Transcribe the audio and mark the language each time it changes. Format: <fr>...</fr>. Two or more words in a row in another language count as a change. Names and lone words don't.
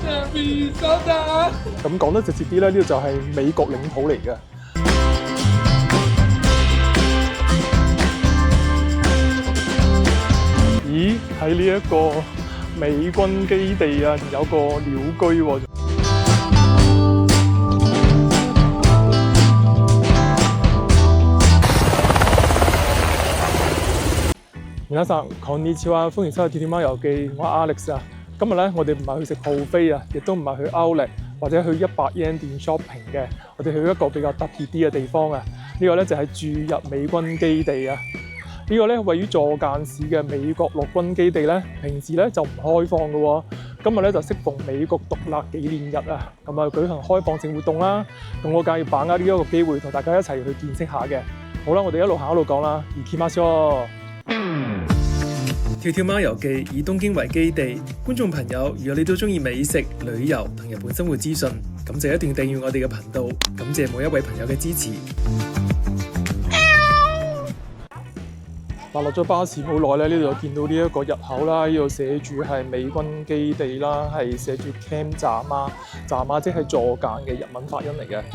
<yue>咁講得直接啲咧，呢度就係美國領土嚟嘅。咦？喺呢一個美軍基地啊，有個鳥居喎。</yue> <ja>皆さんこんにちは，</ja> <yue>歡迎收睇《天天貓遊記》，我係 Alex 啊。今日咧，我哋唔係去食 buffet啊，亦都唔係去 Outlet 或者去100 yen 店 shopping 嘅，我哋去一個比較特別啲嘅地方啊。呢個咧就係駐日美軍基地啊。呢個咧位於佐間市嘅美國陸軍基地咧，平時咧就唔開放嘅喎。今日咧就適逢美國獨立紀念日啊，咁啊舉行開放性活動啦。咁我梗係要把握呢一個機會，同大家一齊去見識下嘅。好啦，我哋一路行一路講啦，</yue> <ja>行きましょう。</ja> <yue>跳跳貓遊記以東京為基地，觀眾朋友，如果你都中意美食、旅遊同日本生活資訊，咁就一定訂閱我哋嘅頻道。感謝每一位朋友嘅支持。落咗巴士冇耐咧，呢度就見到呢一個入口啦，呢度寫住係美軍基地啦，係寫住 Camp 站啊，站啊即係佐間嘅日文發音嚟嘅。</yue>